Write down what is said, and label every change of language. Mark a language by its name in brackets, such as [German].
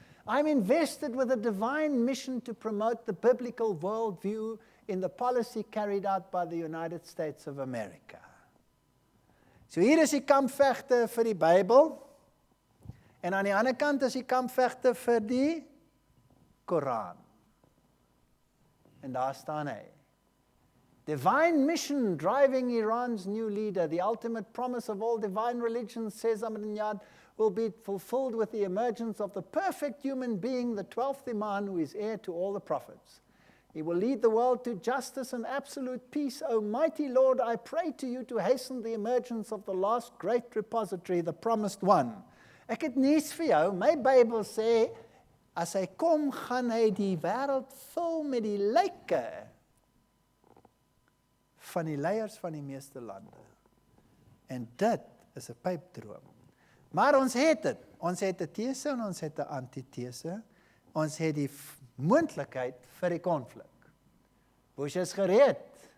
[English] I'm invested with a divine mission to promote the biblical worldview in the policy carried out by the United States of America. [Afrikaans] So hier is die kampvegte vir die Bybel, en aan die ander kant is die kampvegte vir die Koran. En daar staan hy. [English] Divine mission driving Iran's new leader, the ultimate promise of all divine religions, says Ahmadinejad, will be fulfilled with the emergence of the perfect human being, the 12th Imam, who is heir to all the prophets. He will lead the world to justice and absolute peace. O mighty Lord, I pray to you to hasten the emergence of the last great repository, the promised one. [Afrikaans] Ek het nuus vir jou. My Bybel sê, as hy kom, gaan hy die wêreld vul met die lyke van die leiers van die meeste lande. En dit is 'n pypdroom. Maar ons het dit. Ons het 'n tese en ons het 'n antitese. Ons het die moontlikheid vir die konflik. Bush is gereed.